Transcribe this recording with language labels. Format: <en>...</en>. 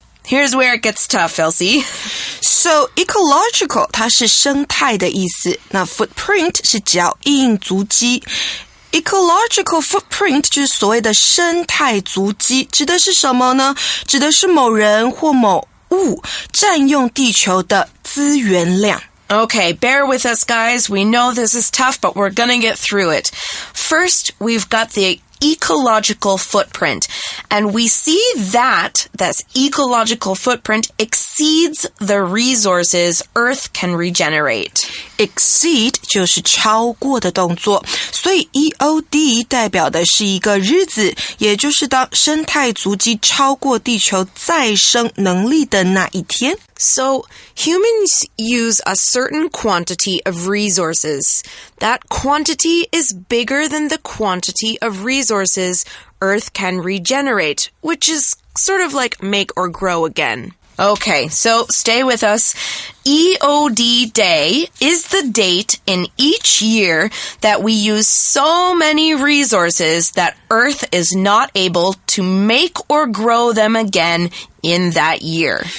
<en>Here's where it gets tough, Elsie.</en> <zh>So, ecological, 它是生态的意思。那 footprint 是脚印、足迹。Ecological footprint 就是所谓的生态足迹，指的是什么呢？指的是某人或某物占用地球的资源量。</zh> <en>Okay, bear with us, guys. We know this is tough, but we're gonna get through it. First, we've got the ecological footprint, and we see that this ecological footprint exceeds the resources Earth can regenerate.</en> <zh>Exceed 就是超过的动作，所以 EOD 代表的是一个日子，也就是当生态足迹超过地球再生能力的那一天。</zh> <en>So, humans use a certain quantity of resources. That quantity is bigger than the quantity of resources Earth can regenerate, which is sort of like make or grow again. Okay, so stay with us. EOD Day is the date in each year that we use so many resources that Earth is not able to make or grow them again in that year.</en>